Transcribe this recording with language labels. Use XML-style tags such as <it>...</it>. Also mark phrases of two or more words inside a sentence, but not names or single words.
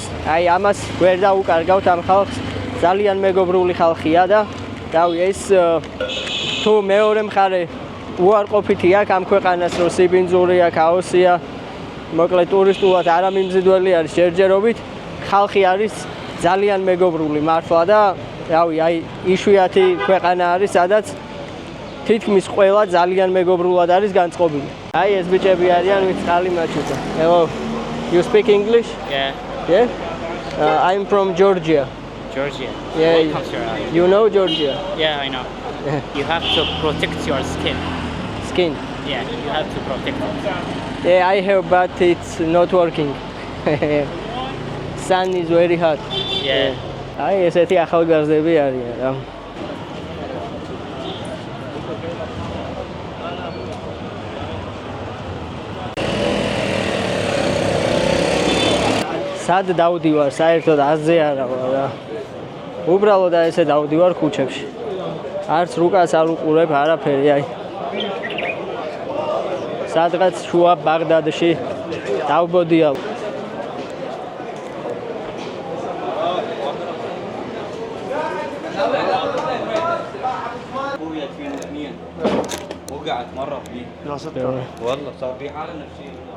<ka>აი ამას ვერ დაუკარგავთ ამ ხალხს. ძალიან მეგობრული ხალხია და რავი ეს თუ მეორე მხარე უარყოფითი აქვს ამ ქვეყანას რომ სიბინძურია, ქაოსია, მოკლედ ტურისტულად არამიმზიდველი არის ჯერჯერობით, ხალხი არის ძალიან მეგობრული მართლა და რავი აი იშვიათი ქვეყანა არის სადაც თითქმის ყველა ძალიან მეგობრულად არის განწყობილი. აი ეს ბიჭები არიან ვინც წყალი მაჩუქა.</ka> <en>Hello. You speak English? Yeah. Yeah? I'm from Georgia. Georgia. Yeah. Welcome, sir. You know Georgia? Yeah, I know. You have to protect your skin. Skin. Yeah, you have to protect it. Yeah, I have, but it's not working. Sun is very hot. Yeah.</en> <ka>აი ესეთი ახალგაზრდები არიან რა. სად დავდივარ, საერთოდ აზზე არა ვარ რა. უბრალოდ ესე დავდივარ ქუჩებში. არც რუკას არ უყურებ არაფერი, აი. სადღაც შუა ბაღდადში დავბოდია.</ka> <ar>وقعت مرة فيه والله صار في حالة نفسية</ar>